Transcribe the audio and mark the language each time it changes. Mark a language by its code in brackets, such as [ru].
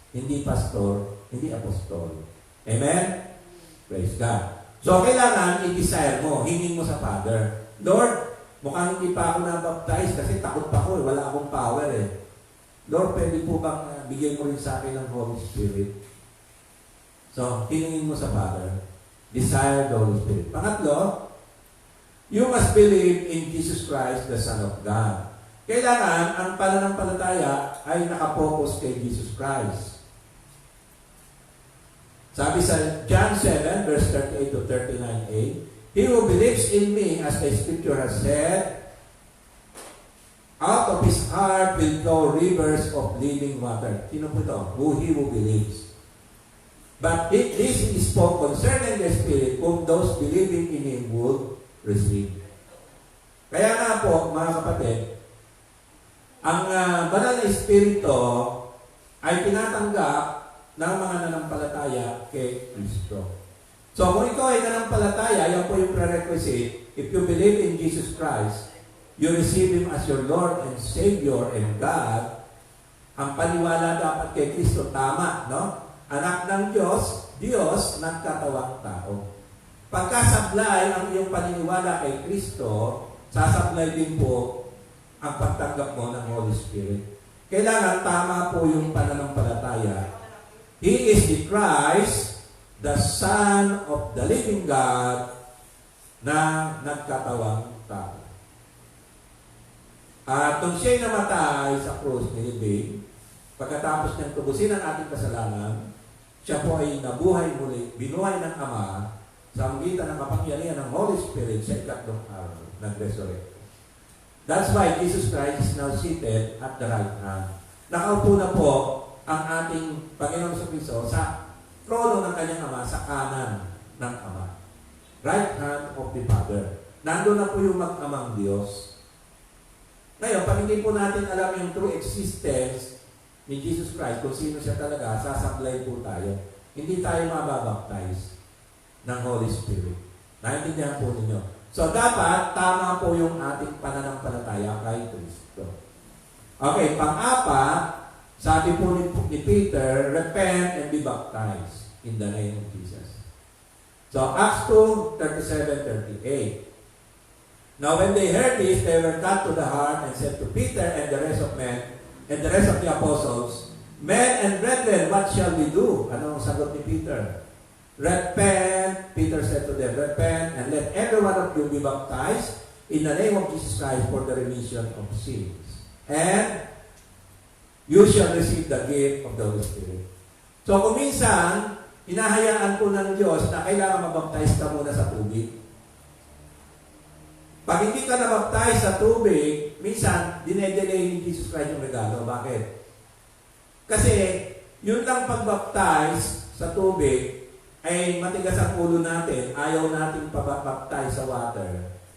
[tl] Hindi pastor, hindi apostol. Amen? Praise God. So, kailangan i-desire mo, hingin mo sa Father. Lord, mukhang hindi pa ako nabaptize kasi takot pa ako, wala akong power eh. Lord, pwede po bang bigyan mo rin sa akin ng Holy Spirit? [en] So, [tl] hingin mo sa [en] Father. Desire the Holy Spirit. [tl] Pangatlo, [en] you must believe in Jesus Christ, the Son of God. [tl] Kailangan ang pananampalataya ay nakapokus kay Jesus Christ. Sabi sa [en] John 7, verse 38 to 39a, he who believes in me, as the Scripture has said, out of his heart will flow rivers of living water. [tl] Sino po ito? [en] He who believes. But this is for concerning the Spirit, whom those believing in Him would receive. [tl] Kaya nga po, mga kapatid, ang banal na Espiritu ay tinatanggap ng mga nanampalataya kay Kristo. So, kung ikaw ay nanampalataya, yan po yung prerequisite. [en] If you believe in Jesus Christ, you receive Him as your Lord and Savior and God. [tl] Ang paniwala dapat kay Kristo, tama, no? Anak ng Diyos, Diyos nagkatawang tao. Pagkasablay ang iyong paniniwala kay Kristo, sasablay din po ang pagtanggap mo ng Holy Spirit. Kailangan tama po yung pananampalataya. [en] He is the Christ, the Son of the living God, [tl] na nagkatawang tao. At nung siya'y namatay sa krus, nilibing, pagkatapos niyang tubusin ang ating kasalanan, siya po ay nabuhay muli, binuhay ng Ama, sa magitan ng kapangyarihan ng Holy Spirit sa ikatlong araw ng resurrection. [en] That's why Jesus Christ is now seated at the right hand. [tl] Nakaupo na po ang ating Panginoon Jesucristo sa trono ng kanyang Ama, sa kanan ng Ama. [en] Right hand of the Father. [tl] Nandun na po yung mag-amang Diyos. Ngayon, pag hindi po natin alam yung true existence ni Jesus Christ, kung sino siya talaga, sasablay po tayo. Hindi tayo mababaptize ng Holy Spirit. Naintindihan po ninyo. So, dapat tama po yung ating pananampalataya kay Kristo. [en] Okay, [tl] pang-apat, sabi po ni [en] Peter, repent and be baptized in the name of Jesus. So, Acts 2, 37-38. Now, when they heard this, they were cut to the heart and said to Peter and the rest of men, and the rest of the apostles, men and brethren, what shall we do? [tl] Ano ang sagot ni Peter? [en] Repent, Peter said to them, repent, and let every one of you be baptized in the name of Jesus Christ for the remission of sins. And you shall receive the gift of the Holy Spirit. [tl] So kung minsan, hinahayaan po ng Diyos na kailangan mabaptize ka muna sa tubig. Pag hindi ka nabaptize sa tubig, minsan, dinedelay ni Jesus Christ yung regalo. Bakit? Kasi, yun lang pagbaptize sa tubig, ay matigas ang ulo natin, ayaw nating pabaptize sa water.